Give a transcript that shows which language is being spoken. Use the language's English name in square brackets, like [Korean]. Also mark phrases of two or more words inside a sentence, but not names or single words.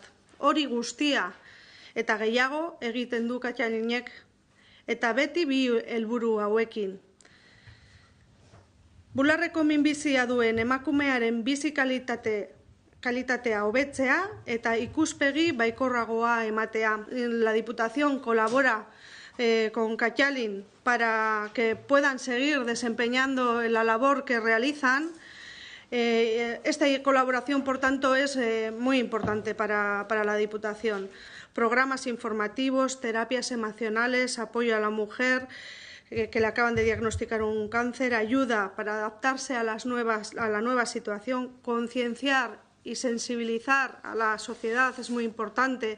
[Basque] Hori guztia eta gehiago egiten du Kataluniak eta beti bi helburu hauekin. Bularreko minbizia duen emakumearen bizi kalitatea hobetzea eta ikuspegi baikorragoa ematea. [Spanish] La Diputación colabora con Katalin para que puedan seguir desempeñando la labor que realizan. Esta colaboración, por tanto, es muy importante para la Diputación. Programas informativos, terapias emocionales, apoyo a la mujer que le acaban de diagnosticar un cáncer, ayuda para adaptarse a la nueva situación, concienciar y sensibilizar a la sociedad es muy importante.